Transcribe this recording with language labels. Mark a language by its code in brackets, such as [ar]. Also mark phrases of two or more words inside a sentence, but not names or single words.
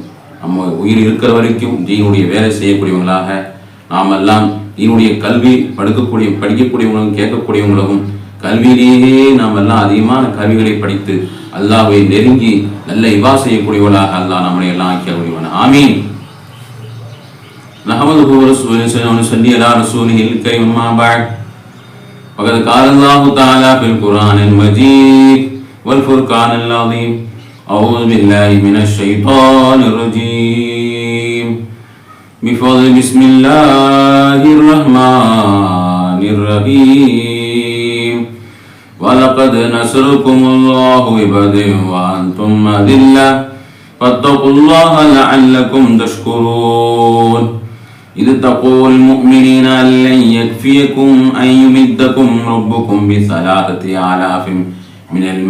[ta] நம்ம உயிர் இருக்கிற வரைக்கும் தீனுடைய வேலை செய்யக்கூடியவங்களாக நாம் எல்லாம் தீனுடைய கல்வி படிக்கக்கூடியவங்களும் கேட்கக்கூடியவங்களும் கல்வியிலேயே நாம் எல்லாம் அதிகமான கல்விகளை படித்து அல்லாஹ்வை நெருங்கி நல்ல இவா செய்யக்கூடியவர்களாக அல்லாஹ் நம்மளை எல்லாம் ஆக்கியக்கூடியவன ஆமீன். [ar] نحمده ونصلي على رسوله الكريم أما بعد. وقد قال الله تعالى في القرآن المجيد والفرقان العظيم أعوذ بالله من الشيطان الرجيم بفضل بسم الله الرحمن الرحيم ولقد نصركم الله ببدر وأنتم أذلة فاتقوا الله لعلكم تشكرون إذ تقول المؤمنين أن لن يكفيكم أن يمدكم ربكم ب3,000 من